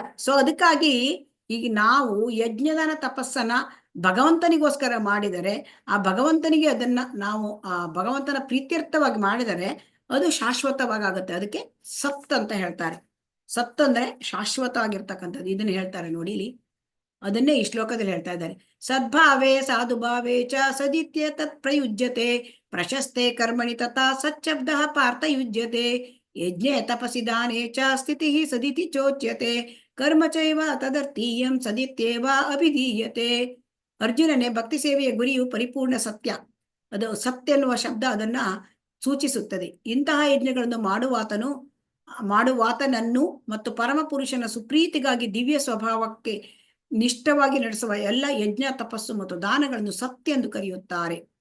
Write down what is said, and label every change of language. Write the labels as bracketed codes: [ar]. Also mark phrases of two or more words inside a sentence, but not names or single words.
[kn] ಸೊ ಅದಕ್ಕಾಗಿ ಈಗ ನಾವು ಯಜ್ಞದಾನ ತಪಸ್ಸನ್ನ ಭಗವಂತನಿಗೋಸ್ಕರ ಮಾಡಿದರೆ, ಆ ಭಗವಂತನಿಗೆ ಅದನ್ನ ನಾವು ಭಗವಂತನ ಪ್ರೀತ್ಯರ್ಥವಾಗಿ ಮಾಡಿದರೆ ಅದು ಶಾಶ್ವತವಾಗುತ್ತೆ. ಅದಕ್ಕೆ ಸತ್ ಅಂತ ಹೇಳ್ತಾರೆ. ಸತ್ ಅಂದ್ರೆ ಶಾಶ್ವತವಾಗಿರ್ತಕ್ಕಂಥದ್ದು. ಇದನ್ನ ಹೇಳ್ತಾರೆ ನೋಡಿ ಇಲ್ಲಿ, ಅದನ್ನೇ ಈ ಶ್ಲೋಕದಲ್ಲಿ ಹೇಳ್ತಾ ಇದ್ದಾರೆ. [sa] ಸದ್ಭಾವೇ ಸಾಧುಭಾವೇ ಚ ಸದಿತ್ಯ ತತ್ ಪ್ರಯುಜ್ಯತೆ ಪ್ರಶಸ್ತೆ ಕರ್ಮಣಿ ತಥಾ ಸಚ್ಛಬ್ದ ಪಾರ್ಥ ಯುಜ್ಯತೆ ಯಜ್ಞೆ ತಪಸಿ ದಾನೇ ಚ ಸ್ಥಿತಿ ಸದಿತಿ ಚೋಚ್ಯತೆ ಕರ್ಮ ಚೈವ ತದರ್ಥೀಯಂ ಸದಿತ್ಯೇವ ಅಭಿಧೀಯತೆ. [kn] ಅರ್ಜುನನೇ ಭಕ್ತಿ ಸೇವೆಯ ಗುರಿಯು ಪರಿಪೂರ್ಣ ಸತ್ಯ. ಅದು ಸತ್ಯ ಎನ್ನುವ ಶಬ್ದ ಅದನ್ನ ಸೂಚಿಸುತ್ತದೆ. ಇಂತಹ ಯಜ್ಞಗಳನ್ನು ಮಾಡುವಾತನನ್ನು ಮತ್ತು ಪರಮ ಪುರುಷನ ಸುಪ್ರೀತಿಗಾಗಿ ದಿವ್ಯ ಸ್ವಭಾವಕ್ಕೆ ನಿಷ್ಠವಾಗಿ ನಡೆಸುವ ಎಲ್ಲ ಯಜ್ಞ ತಪಸ್ಸು ಮತ್ತು ದಾನಗಳನ್ನು ಸತ್ಯ ಎಂದು ಕರೆಯುತ್ತಾರೆ.